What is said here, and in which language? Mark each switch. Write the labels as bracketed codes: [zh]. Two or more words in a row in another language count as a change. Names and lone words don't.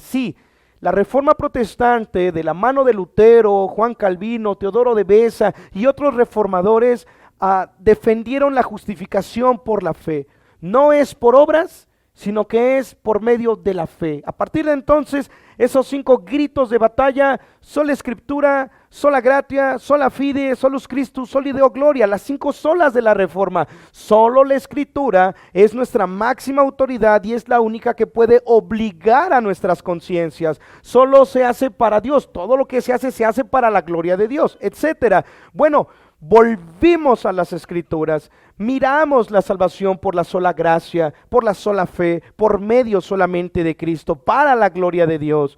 [es] Sí, la Reforma Protestante, de la mano de Lutero, Juan Calvino, Teodoro de Beza y otros reformadores, defendieron la justificación por la fe. No es por obras, sino que es por medio de la fe. A partir de entonces, esos 5 gritos de batalla: sola Escritura, [la] sola gratia, sola fide, solus Christus, soli Deo gloria, [es] las 5 solas de la Reforma. Solo la Escritura es nuestra máxima autoridad y es la única que puede obligar a nuestras conciencias. Solo se hace para Dios, todo lo que se hace para la gloria de Dios, etcétera. Bueno, volvimos a las Escrituras, miramos la salvación por la sola gracia, por la sola fe, por medio solamente de Cristo, para la gloria de Dios.